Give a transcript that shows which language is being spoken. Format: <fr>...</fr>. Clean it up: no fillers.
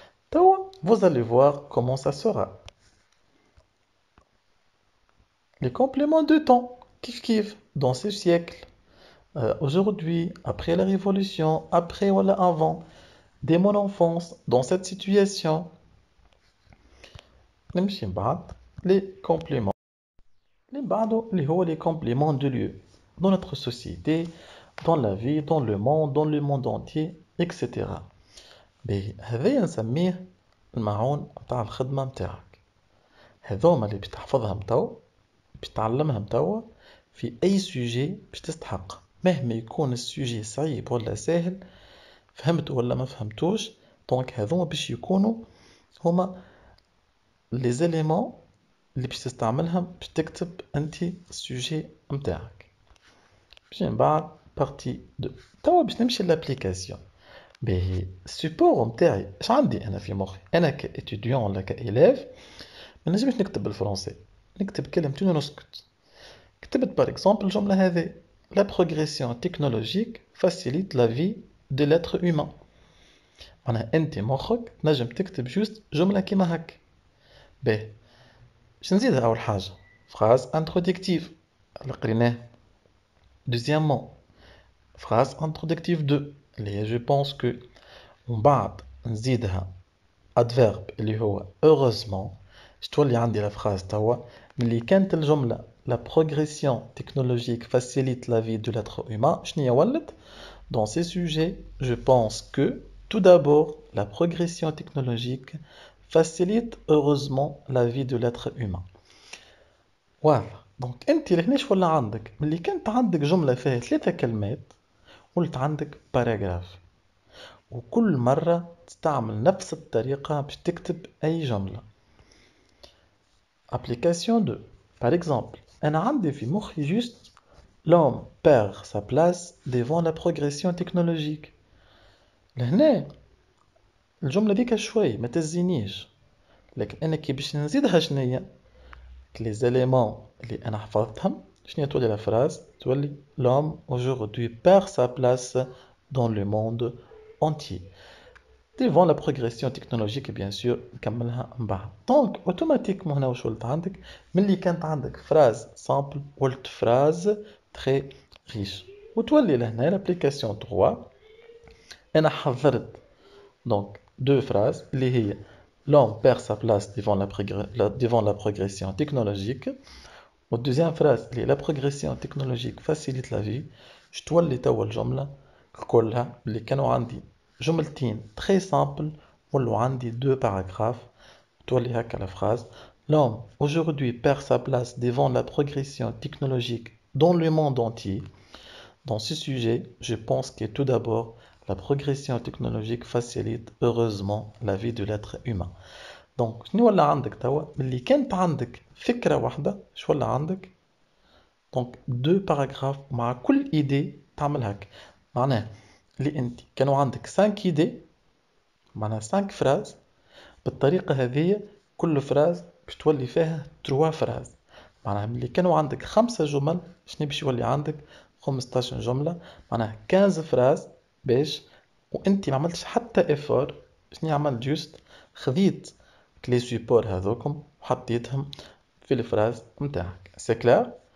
<fr>توا vous allez voir comment ça sera. Les compléments de temps, kiff kiff, dans ce siècle, aujourd'hui, après la révolution, après ou avant, dès mon enfance, dans cette situation.</fr> <ar>نمشي بعد</ar> <fr>les compléments.</fr> <ar>اللي بعده اللي هو</ar> <fr>les compléments de lieu dans notre société, dans la vie, dans le monde entier, etc.</fr> <ar>باهي هذايا نسميه المعون نتاع الخدمة نتاعك. هذوما اللي باش تحفظهم تو باش تعلمهم توا في أي سوجي باش تستحق، مهما يكون السوجي صعيب ولا سهل، فهمت ولا ما فهمتوش. دونك هذوما باش يكونوا هما لي زيليمون اللي باش تستعملهم باش تكتب انت السوجي نتاعك. باش من بعد بارتي 2 توا باش نمشي لابليكاسيون. باهي السيبور نتاعي اش عندي انا في مخي؟ انا كاتيديون ولا كإليف ما نجمش نكتب بالفرنسي، نكتب كلمتين ونسكت. كتبت بار اكزومبل الجملة هذه</ar> <fr>la progression technologique facilite la vie de l'être humain.</fr> <ar>معناها انت مخك نجم تكتب جوست جملة كيما هك. باهي باش نزيدها اول حاجة</ar> <fr>phrase introductive</fr> <ar>اللي قريناه.</ar> <fr>Deuxièmement phrase introductive 2</fr> <ar>اللي هي</ar> <fr>je pense que.</fr> <ar>ومن بعد نزيدها adverbe اللي هو heureusement. شتولي عندي لا phrase توا ملي كانت الجملة</ar> <fr>la progression technologique facilite la vie de l'être humain.</fr> <ar>شنيا ولت</ar> <fr>dans ces sujets je pense que tout d'abord la progression technologique facilite heureusement la vie de l'être humain.</fr> <ar>واضح. دونك انت لهناش ولا عندك ملي كانت عندك جملة فيها 3 كلمات ولت عندك باراجراف، وكل مرة تستعمل نفس الطريقة باش تكتب أي جملة.</ar> <fr>Application 2 par exemple</fr> <ar>أنا عندي في مخي</ar> <fr>juste l'homme perd sa place devant la progression technologique.</fr> <ar>لهنا الجملة ديك شوي ما تزينيش، لكن أنا كي باش نزيدها شنيا</ar> <fr>les éléments</fr> <ar>اللي أنا حفظتهم شنيا تولي</ar> <fr>la phrase</fr> <ar>تولي</ar> <fr>l'homme aujourd'hui perd sa place dans le monde entier. Devant la progression technologique bien sûr</fr> <ar>نكملها من بعد.</ar> <fr>Donc automatiquement</fr> <ar>هنا واش ولت عندك ملي كانت عندك</ar> <fr>phrase simple</fr> <ar>ولت</ar> <fr>phrase très riche.</fr> <ar>وتولي لهنا</ar> <fr>l'application 3</fr> <ar>أنا حضرت</ar> <fr>donc deux phrases</fr> <ar>اللي هي</ar> <fr>l'homme perd sa place devant la progression technologique. La deuxième phrase</fr> <ar>اللي</ar> <fr>la progression technologique facilite la vie. je</fr> <ar>تولي توا الجملة كلها اللي كانوا عندي جملتين</ar> <fr>très simple</fr> <ar>ولو عندي</ar> <fr>deux paragraphes</fr> <ar>تولي هكا</ar> <fr>la phrase l'homme aujourd'hui perd sa place devant la progression technologique dans le monde entier. Dans ce sujet, je pense que tout d'abord, la progression technologique facilite heureusement la vie de l'être humain.</fr> <ar>Donc, شنو ولا عندك توا اللي كانت عندك فكرة واحدة شو ولا عندك donc</ar> <fr>deux paragraphes</fr> <ar>مع كل idée تعمل هك معناه اللي انت كانوا عندك</ar> <fr>5 idées</fr> <ar>معناها</ar> <fr>5 phrases</fr> <ar>بالطريقة هذه كل phrase باش تولي فيها 3 phrases معناها اللي كانوا عندك 5 جمل شنو باش يولي عندك 15 جملة معناها 15 phrases باش وانت ما عملتش حتى effort شنو عملت جوست خذيت لي سيبور هذوكم وحطيتهم في الفراز نتاعك سي كلير</ar>